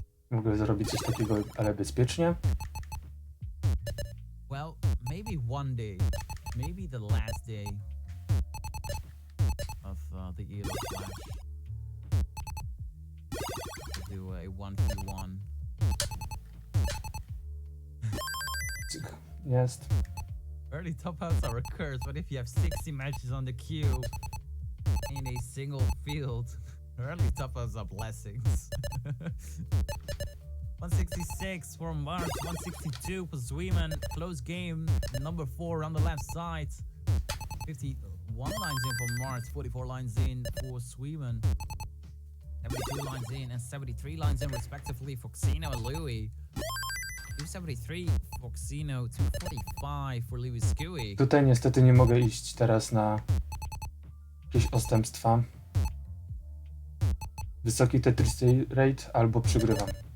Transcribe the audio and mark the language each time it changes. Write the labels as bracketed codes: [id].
[pl] Mogę zrobić coś takiego, ale bezpiecznie. [en] Well, maybe one day, maybe the last day of the Elo Flash. Do a 1v1. [pl] Jest. [en] Early top outs are a curse, but if you have 60 matches on the queue in a single field, early top outs are blessings. 166 for March, 162 for Zweeman. Close game, number 4 on the left side. 51 lines in for March, 44 lines in for Zweeman. 72 lines in and 73 lines in respectively for Xeno and Louis. 273 for Xeno, 245 for Lewis Cui. [pl] Tutaj niestety nie mogę iść teraz na jakieś odstępstwa. Wysoki Tetris rate albo przegrywam.